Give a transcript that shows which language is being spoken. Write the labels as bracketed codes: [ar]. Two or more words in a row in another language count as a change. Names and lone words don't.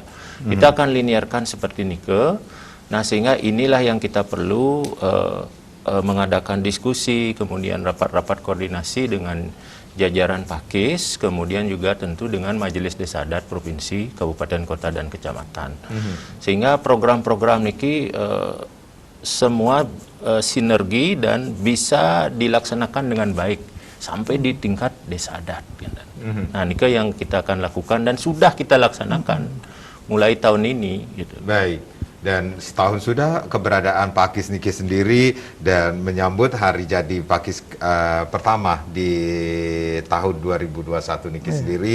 [id] Kita akan linearkan seperti ini Nah, sehingga inilah yang kita perlu mengadakan diskusi, kemudian rapat-rapat koordinasi dengan jajaran Pakis, kemudian juga tentu dengan Majelis Desa Adat Provinsi, Kabupaten, Kota, dan Kecamatan. Sehingga program-program niki semua sinergi dan bisa dilaksanakan dengan baik sampai di tingkat desa adat. Nah, niki yang kita akan lakukan dan sudah kita laksanakan mulai tahun ini. Gitu. Baik. Dan setahun sudah keberadaan Pakis Niki sendiri dan menyambut hari jadi Pakis pertama di tahun 2021 Niki sendiri.